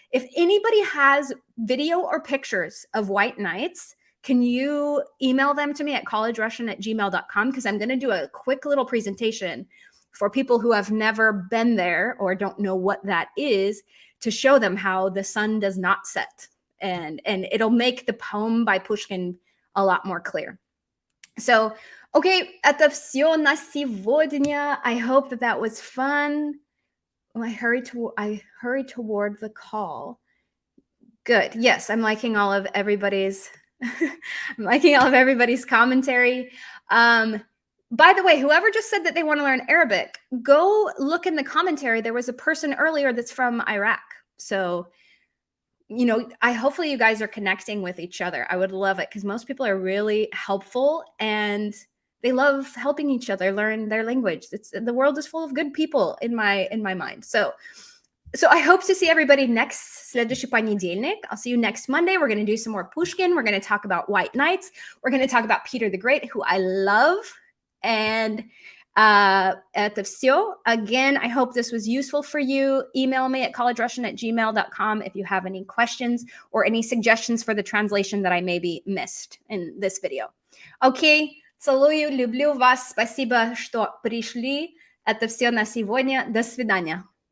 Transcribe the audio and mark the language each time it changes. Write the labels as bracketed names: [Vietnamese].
[English] If anybody has video or pictures of white nights, can you email them to me at collegerussian@gmail.com? Because I'm going to do a quick little presentation for people who have never been there or don't know what that is, to show them how the sun does not set. And it'll make the poem by Pushkin a lot more clear. [Russian] So, okay, это всё на сегодня. [English] I hope that was fun. I hurry toward the call. Good. Yes, I'm liking all of everybody's commentary. By the way, whoever just said that they want to learn Arabic, go look in the commentary. There was a person earlier that's from Iraq. So, hopefully you guys are connecting with each other. I would love it, because most people are really helpful and they love helping each other learn their language. The world is full of good people in my mind. So I hope to see everybody next [Russian] следующий понедельник. [English] I'll see you next Monday. We're going to do some more Pushkin. We're going to talk about White Nights. We're going to talk about Peter the Great, who I love. [Russian] And это всё. [English] Again, I hope this was useful for you. Email me at collegerussian@gmail.com if you have any questions or any suggestions for the translation that I maybe missed in this video. [Russian] Okay, целую, люблю вас. Спасибо, что пришли. Это всё на сегодня. До свидания.